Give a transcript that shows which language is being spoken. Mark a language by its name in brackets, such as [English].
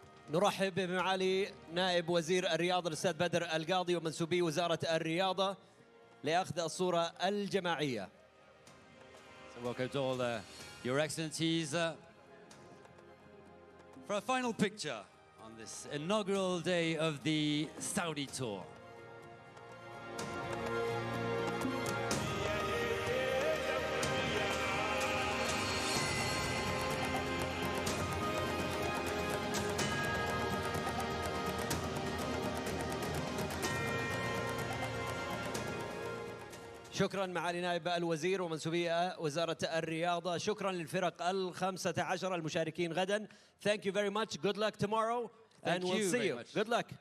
[Arabic] نرحب بمعالي نائب وزير الرياضة الأستاذ بدر القاضي ومنسوبي وزارة الرياضة لأخذ الصورة الجماعية. [English] So welcome to all your excellencies for a final picture on this inaugural day of the Saudi Tour. [Arabic] شكرا معالي نائب الوزير ومنسوبية وزارة الرياضة. شكرا للفرق ال15 المشاركين غدا. [English] Thank you very much. Good luck tomorrow and we'll see you. Good luck.